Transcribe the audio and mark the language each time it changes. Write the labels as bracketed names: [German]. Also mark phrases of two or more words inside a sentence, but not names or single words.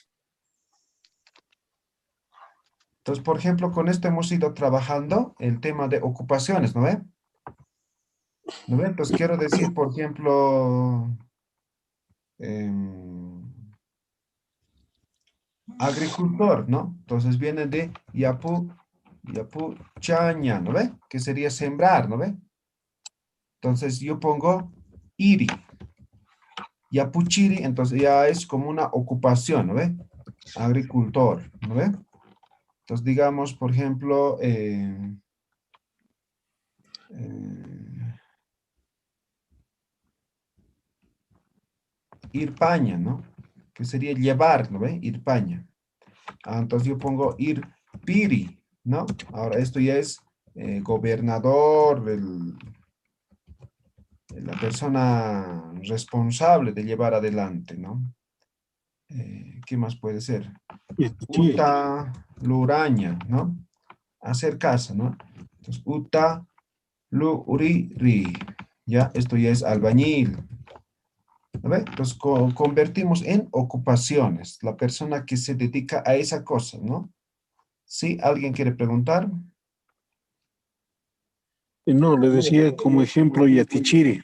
[Spanish] Entonces, por ejemplo, con esto hemos ido trabajando el tema de ocupaciones, ¿no ve? ¿No ve? Entonces, quiero decir, por ejemplo, agricultor, ¿no? Entonces viene de [Aymara] yapu chaña, [Spanish] ¿no ve? Que sería sembrar, ¿no ve? Entonces yo pongo iri. Yapuchiri, entonces ya es como una ocupación, ¿no ve? Agricultor, ¿no ve? Entonces digamos, por ejemplo, [Aymara] ir paña, [Spanish] ¿no? Que sería llevar, ¿no ve? [Aymara] Ir paña. [Spanish] Ah, entonces yo pongo [Aymara] ir piri, [Spanish] ¿no? Ahora esto ya es gobernador, la persona responsable de llevar adelante, ¿no? ¿Qué más puede ser? [Aymara] Uta luraña, [Spanish] ¿no? Hacer casa, ¿no? Entonces, [Aymara] uta luriri, [Spanish] ¿ya? Esto ya es albañil. ¿No ve? Entonces, convertimos en ocupaciones, la persona que se dedica a esa cosa, ¿no? ¿Sí? ¿Alguien quiere preguntar? No, le decía como ejemplo yatichiri.